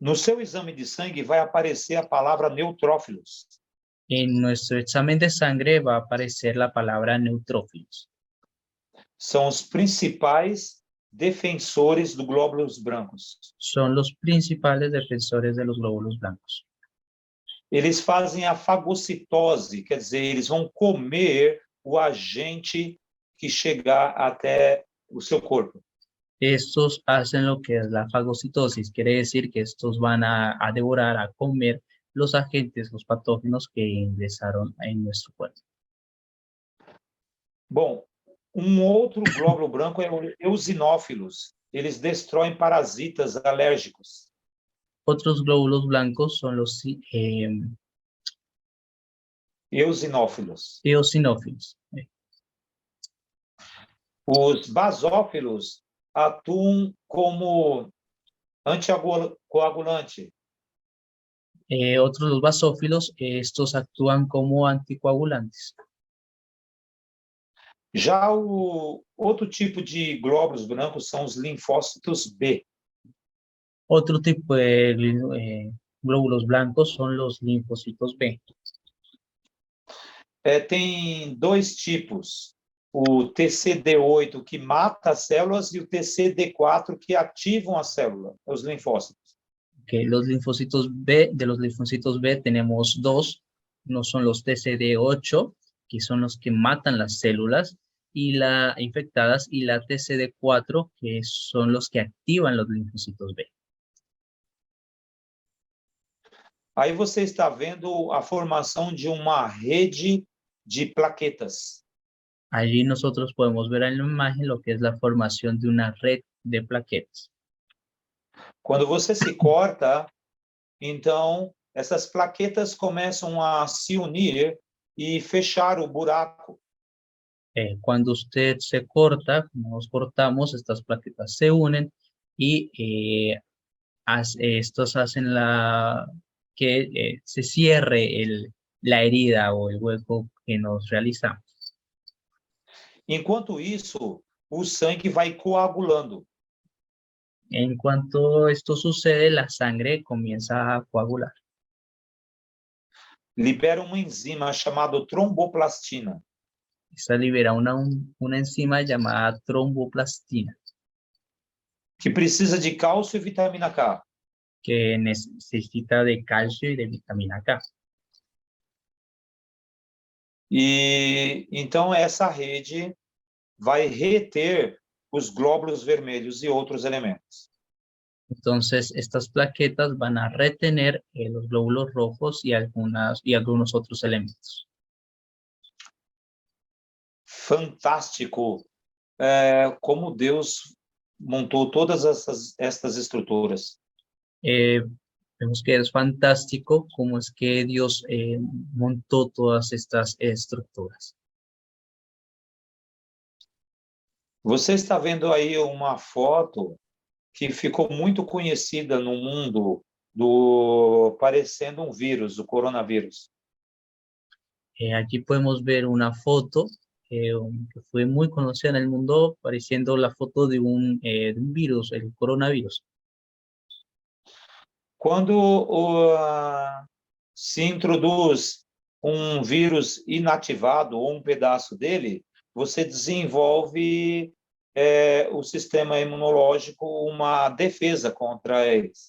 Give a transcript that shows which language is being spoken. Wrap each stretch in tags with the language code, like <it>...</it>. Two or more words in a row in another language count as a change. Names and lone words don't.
<pt>No seu exame de sangue vai aparecer a palavra neutrófilos.</pt> <es>En nuestro examen de sangre va a aparecer la palabra neutrófilos.</es> <pt>São os principais defensores do glóbulos brancos.</pt> <es>Son los principales defensores de los glóbulos blancos.</es> <pt>Eles fazem a fagocitose, quer dizer, eles vão comer o agente que chegar até o seu corpo.</pt> <es>Estos hacen lo que es la fagocitosis, quiere decir que estos van a devorar, a comer los agentes, los patógenos que ingresaron en nuestro cuerpo.</es> <pt>Bom, outro glóbulo branco é o eosinófilos. Eles destroem parasitas alérgicos.</pt> <es>Otros glóbulos blancos son los Eosinófilos. eosinófilos.</es> <pt>Os basófilos atuam como anticoagulante.</pt> <es>Otros, los basófilos, estos actúan como anticoagulantes.</es> <pt>Já o outro tipo de glóbulos brancos são os linfócitos B.</pt> <es>Otro tipo de glóbulos blancos son los linfocitos B.</es> <pt>Tem dois tipos, o TCD8 que mata as células e o TCD4 que ativam a célula, os linfócitos.</pt> <es>Okay, los linfocitos B, de los linfocitos B tenemos dos, uno son los TCD8, que son los que matan las células infectadas, y la TCD4, que son los que activan los linfocitos B.</es> <pt>Aí você está vendo a formação de uma rede de plaquetas.</pt> <es>Allí nosotros podemos ver en la imagen lo que es la formación de una red de plaquetas.</es> <pt>Quando você se corta, então essas plaquetas começam a se unir e fechar o buraco.</pt> <es>Cuando usted se corta, como nos cortamos, estas plaquetas se unen y estos hacen que se cierre la herida o el hueco que nos realizamos.</es> <pt>Enquanto isso, o sangue vai coagulando.</pt> <es>En cuanto esto sucede, la sangre comienza a coagular.</es> <pt>Libera uma enzima chamada tromboplastina.</pt> <es>Esta libera una enzima llamada tromboplastina.</es> <pt>Que precisa de cálcio e vitamina K.</pt> <es>Que necesita de calcio y de vitamina K.</es> <pt>E então essa rede vai reter os glóbulos vermelhos e outros elementos.</pt> <es>Entonces, estas plaquetas van a retener los glóbulos rojos y algunos otros elementos.</es> <pt>Fantástico como Deus montou todas estas estruturas.</pt> <es>Vemos que es fantástico cómo es que Dios montó todas estas estructuras.</es> <pt>Você está vendo aí uma foto que ficou muito conhecida no mundo parecendo um vírus, o coronavírus.</pt> <es>Aquí podemos ver una foto que fue muy conocida en el mundo, pareciendo la foto de un virus, el coronavirus.</es> <pt>Quando se introduz um vírus inativado ou um pedaço dele, você desenvolve o sistema imunológico uma defesa contra eles.</pt>